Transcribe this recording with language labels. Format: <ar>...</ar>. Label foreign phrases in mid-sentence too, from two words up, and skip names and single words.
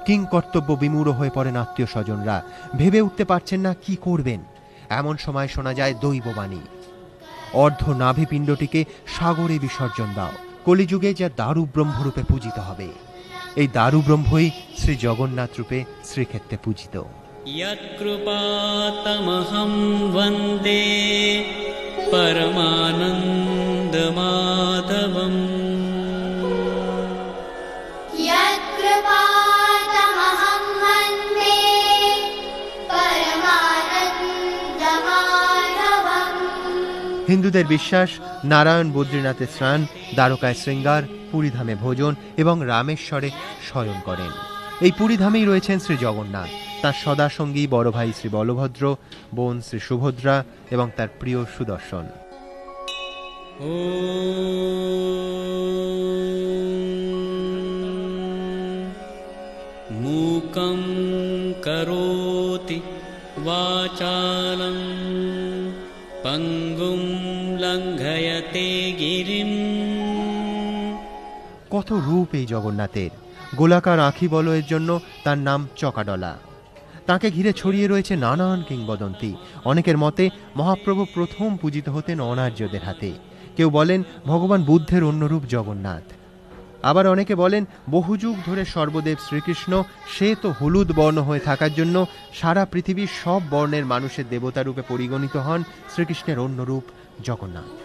<bn>কিং কর্তব্য বিমূঢ় হয়ে পড়েন আত্মীয় স্বজনরা, ভেবে উঠতে পারছেন না কি করবেন। এমন সময় শোনা যায় দৈববাণী, অর্ধ নাভি পিণ্ডটিকে সাগরে বিসর্জন দাও, কলিযুগে যা দারু ব্রহ্মরূপে পূজিত হবে। এই দারু ব্রহ্মই শ্রী জগন্নাথ রূপে শ্রীক্ষেত্রে পূজিত।</bn> <sa>यत्कृपातमहं वन्दे परमानन्दमाधवम्। यत्कृपातमहं वन्दे परमानन्दमाधवम्।</sa> <bn>হিন্দুদের বিশ্বাস, নারায়ণ বদ্রীনাথে স্নান, দ্বারকায় শৃঙ্গার, পুরীধামে ভোজন এবং রামেশ্বরে শয়ন করেন। এই পুরীধামেই রয়েছেন শ্রী জগন্নাথ, তার সদা সঙ্গী বড় ভাই শ্রী বলভদ্র, বোন শ্রী সুভদ্রা এবং তার প্রিয় সুদর্শন।</bn> <sa>मूकं करोति वाचालं पङ्गुं लङ्घयते गिरिम्।</sa> <bn>কত রূপ এই জগন্নাথের। গোলাকার আঁখি বলয়ের জন্য তার নাম চকাডলা। তাকে ঘিরে ছড়িয়ে রয়েছে নানান কিংবদন্তি। অনেকের মতে মহাপ্রভু প্রথম পূজিত হতেন অনার্যদের হাতে। কেউ বলেন ভগবান বুদ্ধের অন্য রূপ জগন্নাথ। আবার অনেকে বলেন বহু যুগ ধরে সর্বদেব শ্রীকৃষ্ণ, সে তো হলুদ বর্ণ হয়ে থাকার জন্য সারা পৃথিবীর সব বর্ণের মানুষের দেবতা রূপে পরিগণিত হন শ্রীকৃষ্ণের অন্য রূপ জগন্নাথ।</bn>